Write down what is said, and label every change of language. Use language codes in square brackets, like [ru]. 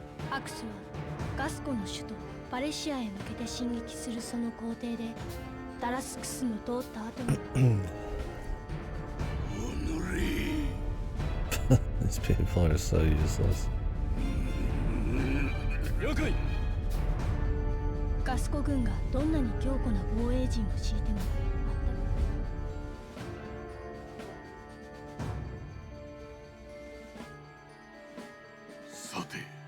[ja] アクスはガスコの首都パレシアへ向けて進撃するその工程でタラスクスの通った後に [en] These people are so useless. [ja] 了解。ガスコ軍がどんなに強固な防衛陣を敷いてもさて、